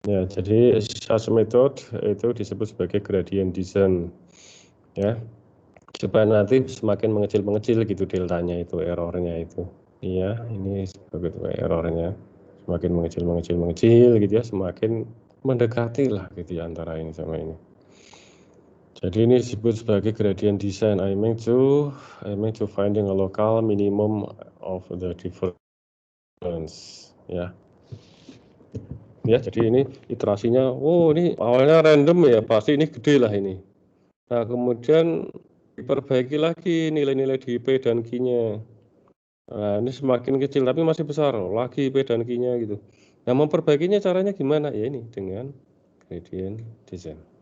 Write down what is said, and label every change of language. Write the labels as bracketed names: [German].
[Indonesian] Jadi [English] such method [Indonesian] itu disebut sebagai gradient descent ya, supaya nanti semakin mengecil gitu deltanya itu, errornya itu. Iya, ini begitu errornya. Semakin mengecil gitu ya, semakin mendekati lah gitu ya antara ini sama ini. Jadi ini disebut sebagai gradient descent. [English] I mean to finding a local minimum of the difference. [Indonesian] Ya. Ya, jadi ini iterasinya, oh ini awalnya random ya, pasti ini gede lah ini. Nah, kemudian diperbaiki lagi nilai-nilai di P dan Q-nya. Nah, ini semakin kecil tapi masih besar, lagi P dan Q-nya gitu. Nah, memperbaikinya caranya gimana? Ya ini dengan gradient descent.